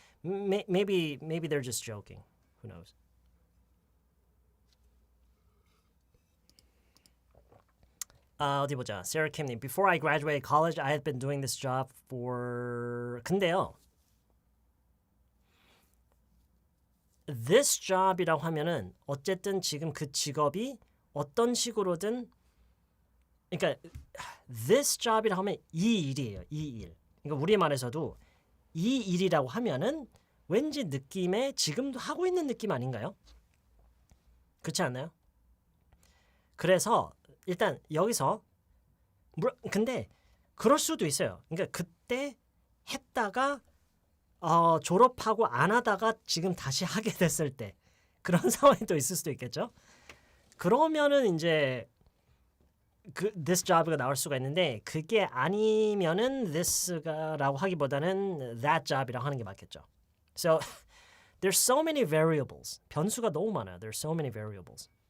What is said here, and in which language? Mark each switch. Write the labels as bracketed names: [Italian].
[English] Maybe they're just joking. Who knows? [Korean] 어디 보자. Sarah Kim님. [English] Before I graduated college, I had been doing this job for... [Korean] 근데요. This job이라고 하면은 어쨌든 지금 그 직업이 어떤 식으로든 그러니까 this job이라고 하면 이 일이에요. 이 일. 그러니까 우리말에서도 이 일이라고 하면은 왠지 느낌에 지금도 하고 있는 느낌 아닌가요? 그렇지 않나요? 그래서 일단 여기서 근데 그럴 수도 있어요. 그러니까 그때 했다가 졸업하고 안 하다가 지금 다시 하게 됐을 때 그런 상황이 또 있을 수도 있겠죠. 그러면은 이제 this job가 나올 수가 있는데 그게 아니면은 this라고 하기보다는 that job이라고 하는 게 맞겠죠. [English] So there's so many variables. [Korean] 변수가 너무 많아요. [English] There's so many variables.